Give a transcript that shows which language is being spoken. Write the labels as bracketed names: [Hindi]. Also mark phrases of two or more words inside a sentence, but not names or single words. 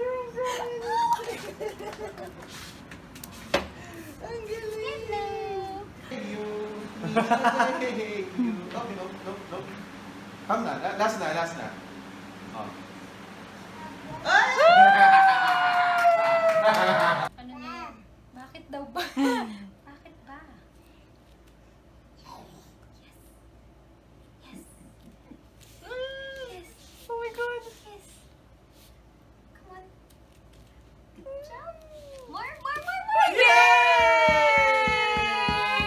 [Filipino] Ang galing! [English] Hello. Hey, you. Okay, no. Come na. Last na. Oh. [Filipino] Ano na yan? Bakit daw ba? Bakit ba? [English] Yes. Oh my God. Yes. Come on. Good job. More. Yay!